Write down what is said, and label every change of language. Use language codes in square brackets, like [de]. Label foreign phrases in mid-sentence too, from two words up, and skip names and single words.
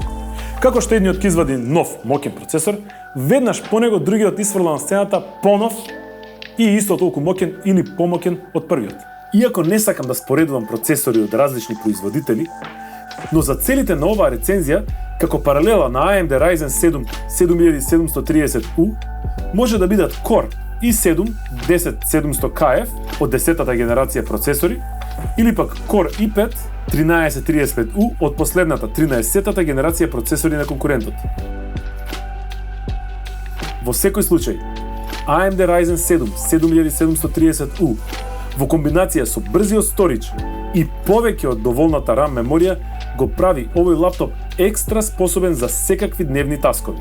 [mk] Како што едниот ќе извади нов, моќен процесор, веднаш по него другиот исфрла на сцената понов и исто толку моќен или помоќен од првиот. Иако не сакам да споредувам процесори од различни производители, но за целите на оваа рецензија, како паралела на AMD Ryzen 7 7730U, може да бидат Core i7 10700KF од 10-та генерација процесори, или пак Core i5 1335U од последната 13-та генерација процесори на конкурентот. Во секој случај, AMD Ryzen 7 7730U во комбинација со брзиот сторидж и повеќе од доволната RAM меморија го прави овој лаптоп екстра способен за секакви дневни таскови.